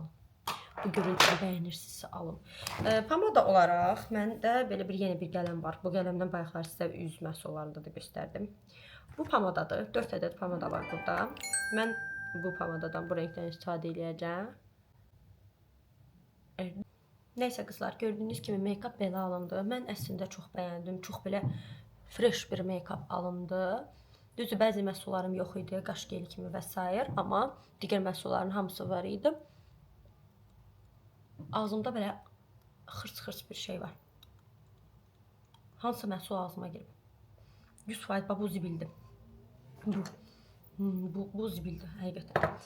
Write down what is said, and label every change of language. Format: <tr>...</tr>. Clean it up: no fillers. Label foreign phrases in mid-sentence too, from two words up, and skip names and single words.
<az>Bu görüntüyü bəyənirsinizsə alın. Pomada olaraq məndə belə yeni bir qələm var. Bu qələmdən bayaqlar sizə üz məhsullarında da göstərdim. Bu pomadadır. 4 ədəd pomada var burada. Mən bu pomadadan, bu rəngdən istifadə edəcəm. Nəysə qızlar, gördüyünüz kimi make-up belə alındı. Mən əslində çox bəyəndim. Çox belə fresh bir make-up alındı. Düzdür, bəzi məhsullarım yox idi, qaş geli kimi və s. Amma digər məhsulların hamısı var idi. Ağzımda belə xırs-xırs bir şey var. Hansı məhsul ağzıma girib? 100% bu zibildir. Bu zibildir, həqiqətən.</az>